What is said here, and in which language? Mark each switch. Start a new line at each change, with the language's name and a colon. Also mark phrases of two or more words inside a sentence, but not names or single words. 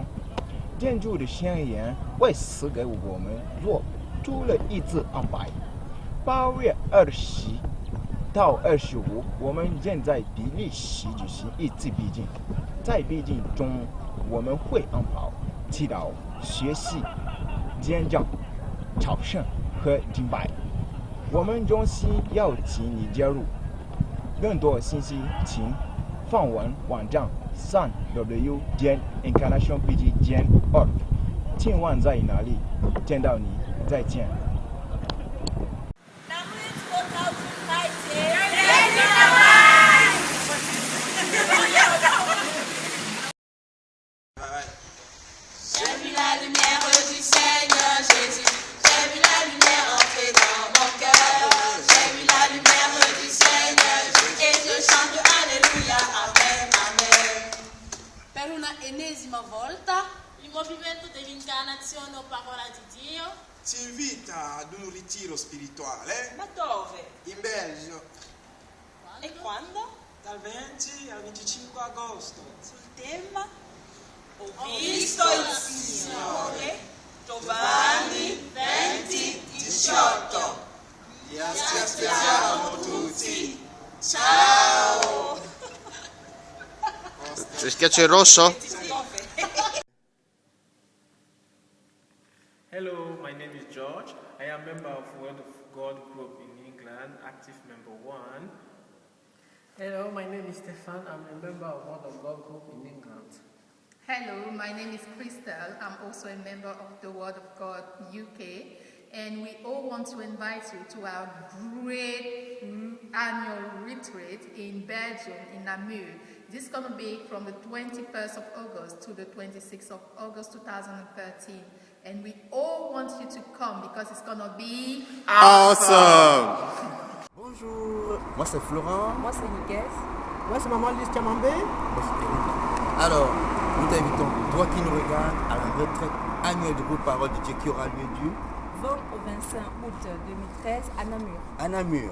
Chinese: 天主的宣言为此给我们做出了一次安排。8月20到25，我们正在比利时举行一次避静，在避静中，我们会安排祈祷、学习、演讲、朝圣和敬拜。我们衷心邀请你加入，更多信息请访问网站3w.internationalpg.org。请问在哪里见到你？再见。
French: J'ai vu la lumière du Seigneur Jésus. J'ai vu la lumière entrer dans mon cœur. J'ai vu la lumière du Seigneur et je chante Alléluia, Amen, Amen.
Italian: Per una ennesima volta il movimento dell'incarnazione o parola di Dio ci invita ad un ritiro spirituale. Ma dove? In Belgio. E quando? Dal 20 al 25 agosto. Sul tema Ho visto il Signore. Giovanni 20:18. Ti aspettiamo tutti. Ciao. Se schiaccio il rosso?
English: Hello, my name is George. I am member of Word of God group in England, active member 1. Hello, my name is Stefan. I'm a member of Word of God group in England. Hello, my name is Crystal. I'm also a member of the Word of God UK. And we all want to invite you to our great annual retreat in Belgium, in Namur. This is going to be from the 21st of August to the 26th of August 2013. And we all want you to come because it's going to be awesome.
French: Bonjour, moi c'est Florent. Moi c'est Miguel. Moi c'est Maman Lise Kamambé. Alors, nous t'invitons, toi qui nous regardes, à la retraite annuelle du groupe Parole de Dieu qui aura lieu du 20 au 25 août 2013 à Namur. À Namur.